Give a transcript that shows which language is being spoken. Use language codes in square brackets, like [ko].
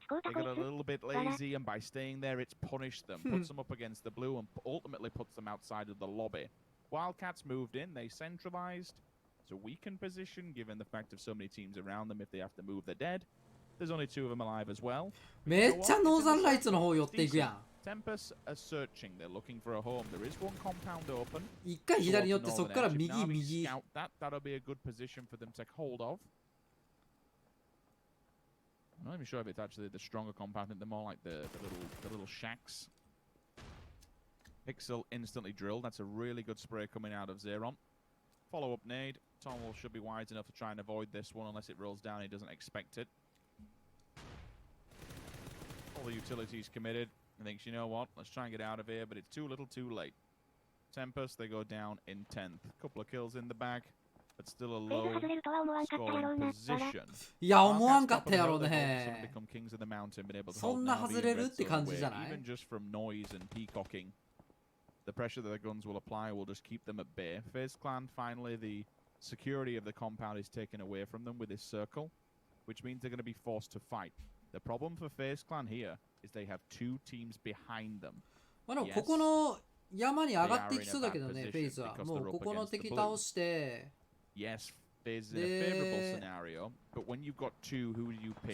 [en] They got a little bit lazy, and by staying there, it's punished them, puts them up against the blue, and ultimately puts them outside of the lobby. Wildcats moved in. They centralized. It's a weakened position, given the fact of so many teams around them. If they have to move, they're dead. There's only 2 of them alive as well. [ja] めっちゃノーザンライツの方寄っていくやん。 [en] Tempest are searching. They're looking for a home. There is one compound open. [ja] 一回左に寄ってそこから右右。 [en] That'll be a good position for them to take hold of. I'm not even sure if it's actually the stronger compound. I think they're more like the little shacks. Pixel instantly drilled. That's a really good spray coming out of Zeron. Follow-up nade. Tomwell should be wide enough to try and avoid this one unless it rolls down. He doesn't expect it. All the utilities committed. He thinks, you know what, let's try and get out of here, but it's too little too late. Tempest, they go down in 10th. Couple of kills in the bag, but still a low scoring position. [ja] いや、思わんかったやろね。 [en] Become kings of the mountain, been able to [ja] そんな外れるって感じじゃない？ [en] Even just from noise and peacocking. The pressure that the guns will apply will just keep them at bay. FaZe Clan, finally, the security of the compound is taken away from them with this circle, which means they're going to be forced to fight. The problem for FaZe Clan here is they have 2 teams behind them. [ja] まあでもここの山に上がっていきそうだけどね、フェイズは。もうここの敵倒して。 [en] Yes, FaZe is in a favorable scenario, but when you've got 2, who do you pick?